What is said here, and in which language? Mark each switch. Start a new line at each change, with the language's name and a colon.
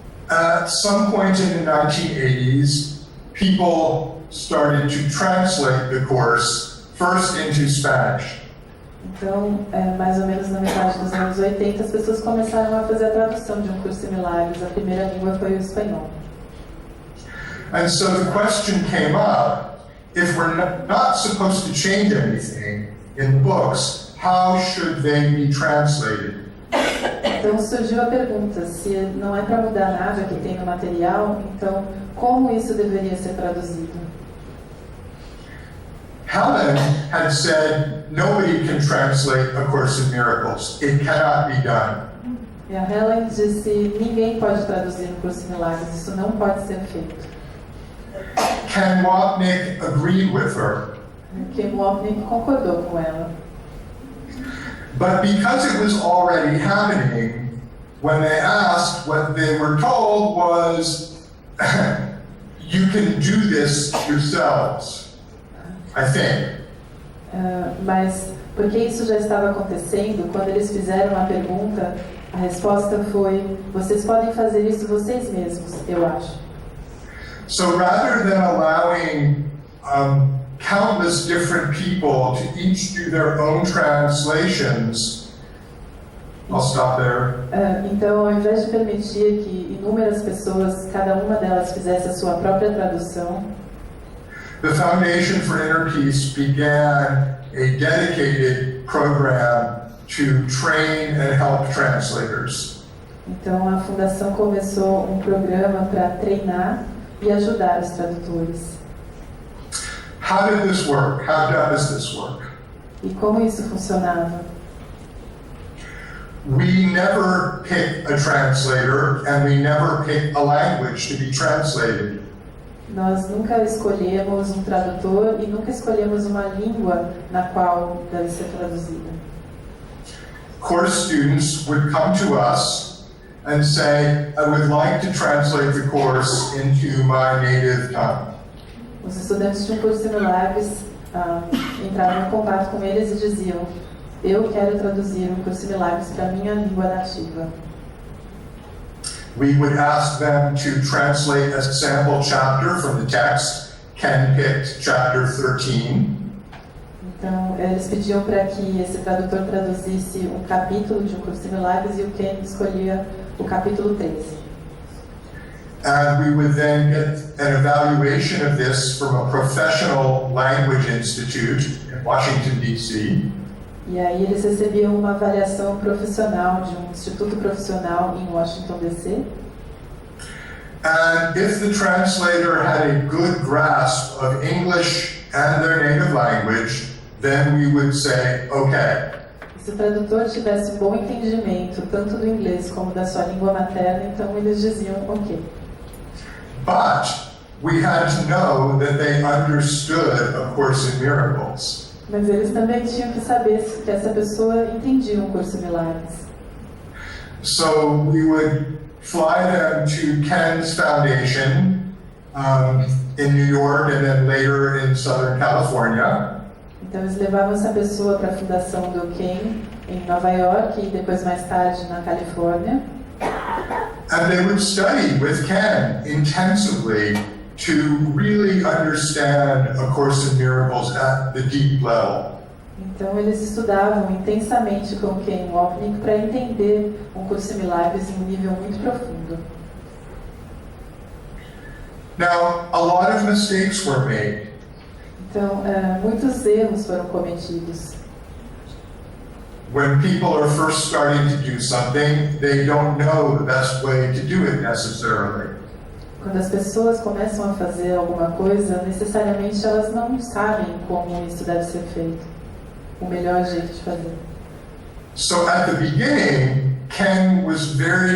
English: At some point in the 1980s, people started to translate the course first into Spanish.
Portuguese: Então, mais ou menos na metade dos anos 80, as pessoas começaram a fazer a tradução de Um Curso em Milagres. A primeira língua foi o espanhol.
English: And so the question came up, if we're not supposed to change anything in the books, how should they be translated?
Portuguese: Então surgiu a pergunta, se não é para mudar nada que tem no material, então como isso deveria ser traduzido?
English: Helen had said, nobody can translate A Course in Miracles. It cannot be done.
Portuguese: E a Helen disse, ninguém pode traduzir Um Curso em Milagres, isso não pode ser feito.
English: Ken Wapnick agreed with her.
Portuguese: Ken Wapnick concordou com ela.
English: But because it was already happening, when they asked, what they were told was, you can do this yourselves, I think.
Portuguese: Mas porque isso já estava acontecendo, quando eles fizeram a pergunta, a resposta foi, vocês podem fazer isso vocês mesmos, eu acho.
English: So rather than allowing countless different people to each do their own translations, I'll stop there.
Portuguese: Então, ao invés de permitir que inúmeras pessoas, cada uma delas fizesse a sua própria tradução,
English: the Foundation for Inner Peace began a dedicated program to train and help translators.
Portuguese: Então, a Fundação começou um programa para treinar e ajudar os tradutores.
English: How did this work? How does this work?
Portuguese: E como isso funcionava?
English: We never pick a translator and we never pick a language to be translated.
Portuguese: Nós nunca escolhemos um tradutor e nunca escolhemos uma língua na qual deve ser traduzida.
English: Course students would come to us and say, I would like to translate the course into my native tongue.
Portuguese: Os estudantes de Um Curso em Milagres entravam em contato com eles e diziam, eu quero traduzir Um Curso em Milagres para a minha língua nativa.
English: We would ask them to translate a sample chapter from the text. Ken picked chapter 13.
Portuguese: Então, eles pediam para que esse tradutor traduzisse um capítulo de Um Curso em Milagres e o Ken escolhia o capítulo 13.
English: And we would then get an evaluation of this from a professional language institute in Washington, D.C.
Portuguese: E aí eles recebiam uma avaliação profissional de um instituto profissional em Washington, D.C.
English: And if the translator had a good grasp of English and their native language, then we would say, okay.
Portuguese: Se o tradutor tivesse um bom entendimento tanto do inglês como da sua língua materna, então eles diziam, ok.
English: But we had to know that they understood A Course in Miracles.
Portuguese: Mas eles também tinham que saber que essa pessoa entendia Um Curso em Milagres.
English: So we would fly them to Ken's foundation in New York and then later in Southern California.
Portuguese: Então eles levavam essa pessoa para a fundação do Ken em Nova York e depois mais tarde na Califórnia.
English: And they would study with Ken intensively to really understand A Course in Miracles at the deep level.
Portuguese: Então eles estudavam intensamente com Ken Wapnick para entender Um Curso em Milagres em um nível muito profundo.
English: Now, a lot of mistakes were made.
Portuguese: Então, muitos erros foram cometidos.
English: When people are first starting to do something, they don't know the best way to do it necessarily.
Portuguese: Quando as pessoas começam a fazer alguma coisa, necessariamente elas não sabem como isso deve ser feito, o melhor jeito de fazer.
English: So at the beginning, Ken was very